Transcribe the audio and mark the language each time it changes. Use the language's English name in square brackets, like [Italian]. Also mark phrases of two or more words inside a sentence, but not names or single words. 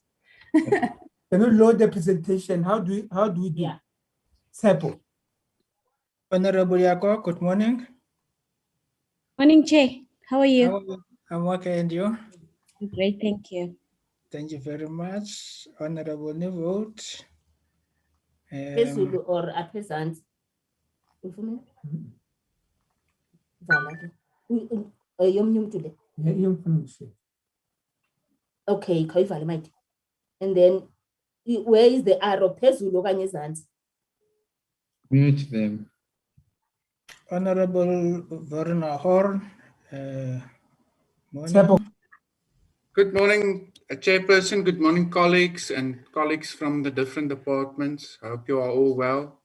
[English] Can you load the presentation? How do we do? Yeah. Sample. Honorable Yako, good morning. Morning, Chair. How are you? I'm okay, and you? Great, thank you. Thank you very much. Honorable Nivote. [Xhosa] Phezulu or apha ezantsi? Ufuna? Vala ke. Yomnye umntu le. Okay, khawuyivale mate. [English] And then where is the arrow? [Xhosa] Phezulu okanye ezantsi? [English] Mute them. Honorable Verna Horn. Morning. Good morning, Chairperson. Good morning, colleagues and colleagues from the different departments. I hope you are all well.